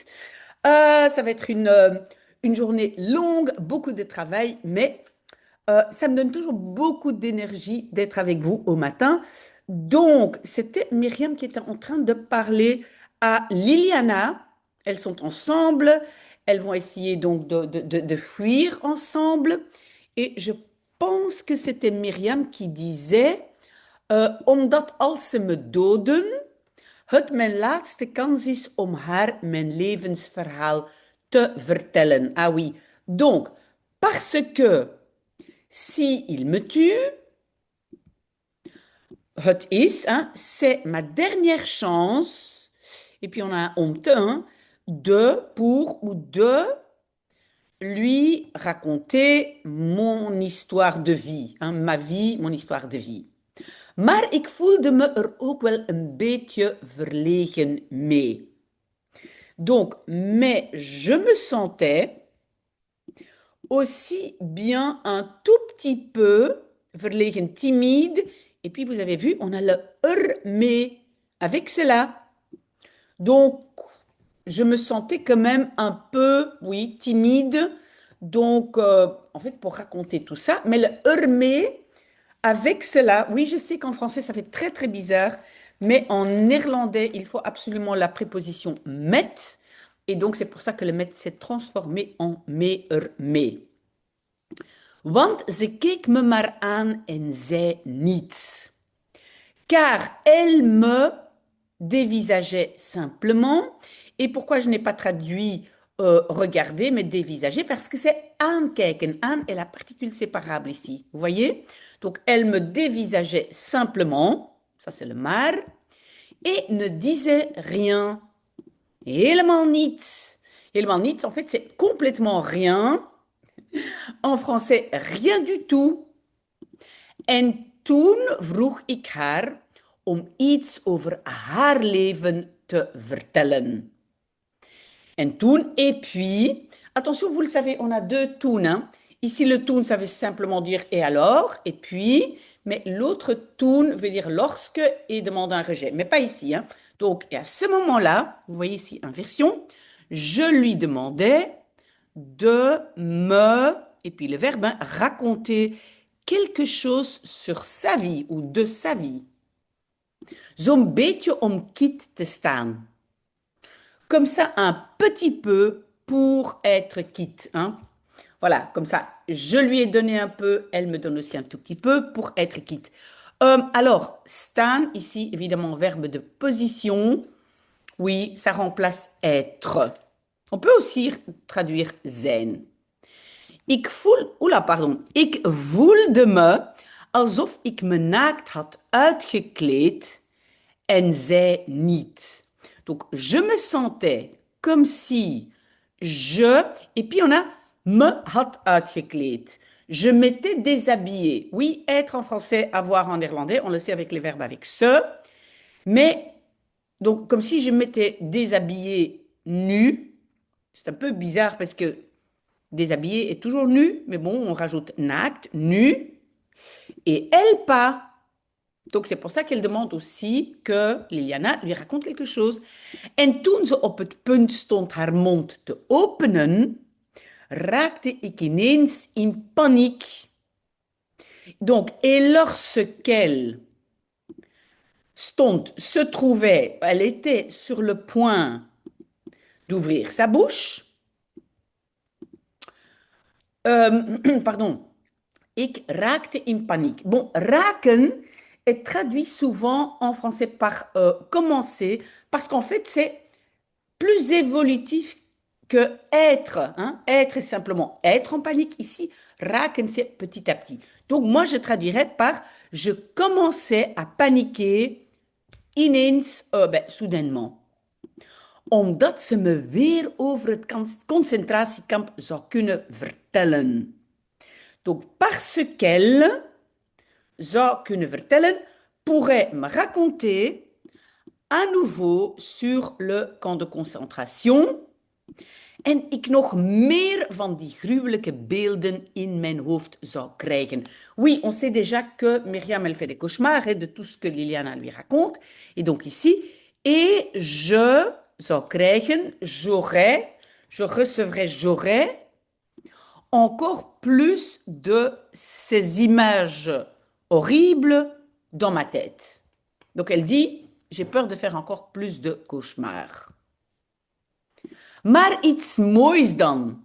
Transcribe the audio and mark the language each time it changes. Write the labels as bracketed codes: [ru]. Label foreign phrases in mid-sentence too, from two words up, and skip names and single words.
[fr] Ça va être une journée longue, beaucoup de travail, mais ça me donne toujours beaucoup d'énergie d'être avec vous au matin. Donc, c'était Myriam qui était en train de parler à Liliana. Elles sont ensemble. Elles vont essayer donc de fuir ensemble. Et je pense que c'était Myriam qui disait, [nl] omdat als ze me doden, het mijn laatste kans is om haar mijn levensverhaal te vertellen. [fr] Ah oui. Donc, parce que si il me tue, [nl] het is, [fr] hein, c'est ma dernière chance, et puis on a un honte, hein, pour ou de lui raconter mon histoire de vie, hein, ma vie, mon histoire de vie. [nl] Maar ik voelde me er ook wel een beetje verlegen mee. [fr] Donc, mais je me sentais aussi bien un tout petit peu verlegen, timide. Et puis, vous avez vu, on a le mais avec cela. Donc, je me sentais quand même un peu, oui, timide. Donc, en fait, pour raconter tout ça, mais le mais avec cela, oui, je sais qu'en français, ça fait très, très bizarre, mais en néerlandais, il faut absolument la préposition met. Et donc, c'est pour ça que le met s'est transformé en me. [nl] Want ze keek me maar aan en zei niets. [fr] Car elle me dévisageait simplement. Et pourquoi je n'ai pas traduit regarder, mais dévisager? Parce que c'est aankijken. Aan est la particule séparable ici. Vous voyez? Donc, elle me dévisageait simplement. Ça, c'est le maar. Et ne disait rien. [nl] Helemaal niets. Helemaal niets, [fr] en fait, c'est complètement rien. En français, rien du tout. [nl] En toen vroeg ik haar om iets over haar leven te vertellen. En toen, [fr] et puis, attention, vous le savez, on a deux toen, hein. Ici, le toen, ça veut simplement dire et alors, et puis, mais l'autre toen veut dire lorsque et demande un rejet, mais pas ici, hein. Donc, et à ce moment-là, vous voyez ici, inversion, je lui demandais de me, et puis le verbe, hein, raconter quelque chose sur sa vie ou de sa vie. [nl] Zo'n beetje om quitte te staan. [fr] Comme ça, un petit peu pour être quitte, hein. Voilà, comme ça, je lui ai donné un peu, elle me donne aussi un tout petit peu pour être quitte. Alors, staan, ici, évidemment, verbe de position. Oui, ça remplace être. On peut aussi traduire zijn. [nl] Ik voelde me alsof ik me naakt had uitgekleed en zij niet. [fr] Donc, je me sentais comme si je, et puis on a [nl] me had uitgekleed. [fr] Je m'étais déshabillée. Oui, être en français, avoir en néerlandais, on le sait avec les verbes avec ce, mais donc comme si je m'étais déshabillée nue. C'est un peu bizarre parce que déshabillée est toujours nu, mais bon, on rajoute naakt, nu, et elle pas. Donc c'est pour ça qu'elle demande aussi que Liliana lui raconte quelque chose. [nl] En toen ze op het punt stond haar mond te openen, raakte ik ineens in paniek. [fr] Donc, et lorsqu'elle stond, se trouvait, elle était sur le point d'ouvrir sa bouche, pardon, [nl] ik raakte in paniek. [fr] Bon, raken est traduit souvent en français par commencer, parce qu'en fait, c'est plus évolutif que être, hein. Être est simplement être en panique. Ici, raken, c'est petit à petit. Donc, moi, je traduirais par je commençais à paniquer ineens, soudainement. [nl] Omdat ze me weer over het concentratiekamp zou kunnen vertellen. [fr] Donc, parce qu'elle [nl] zou kunnen vertellen, [fr] pourrait me raconter à nouveau sur le camp de concentration. [nl] en ik nog meer van die gruwelijke beelden in mijn hoofd zou krijgen. [fr] Oui, on sait déjà que Myriam, elle fait des cauchemars de tout ce que Liliana lui raconte. Et donc ici, et je [nl] zou krijgen, [fr] je recevrai, j'aurai encore plus de ces images horribles dans ma tête. Donc elle dit, j'ai peur de faire encore plus de cauchemars. [nl] Maar iets moois dan.